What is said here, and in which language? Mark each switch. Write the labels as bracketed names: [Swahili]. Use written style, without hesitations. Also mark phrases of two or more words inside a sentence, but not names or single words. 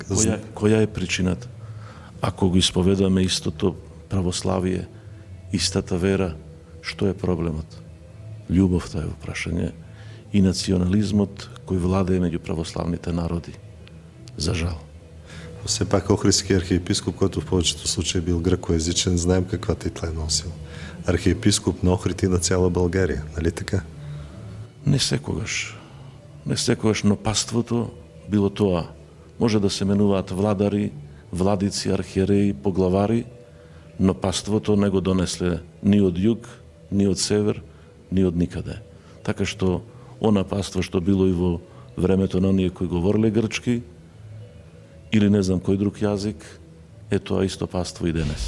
[Macedonian] Која е причината? Ако го исповедаме истото православие, истата вера, што е проблемот? Љубовта е прашање и национализмот кој владее меѓу православните народи. За жал. [Bulgarian] Все пак Охридски архиепископ, който в повечето случаи бил гръкоязичен, знаем каква титла е носил. Архиепископ на Охрид и на цяла България, нали така? [Macedonian] Не секогаш. Не секогаш, но паството било тоа. Може да се менуваат владари, владици, архиереи, поглавари, но паството не го донесле ни од југ, ни од север, ни од никаде. Така што она паство што било и во времето на оние кои говореле грчки, или не знам кој друг јазик, е тоа исто паство и денес.